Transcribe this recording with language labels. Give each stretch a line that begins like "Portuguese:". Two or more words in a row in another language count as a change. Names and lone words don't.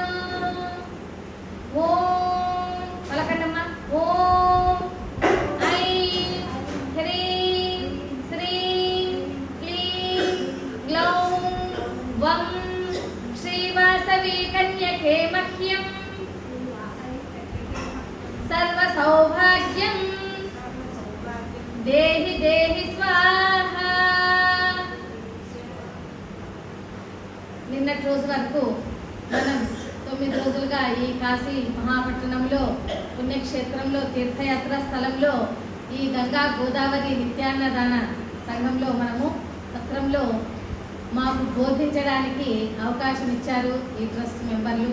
Sanskrit: ओम पलकण्डम्म ओम ऐं ह्रीं श्रीं क्लीं ग्लौं वं श्रीवासवी कन्यके मह्यं सर्वसौभाग्यं देहि देहि स्वाहा।
Telugu: నిన్నటి రోజు వరకు మనం 9 రోజులుగా ఈ కాశీ మహాపట్టణంలో పుణ్యక్షేత్రంలో తీర్థయాత్ర స్థలంలో ఈ గంగా గోదావరి నిత్యాన్నదాన సంఘంలో మనము సత్రంలో మాకు బోధించడానికి అవకాశం ఇచ్చారు ఈ
English: trust members.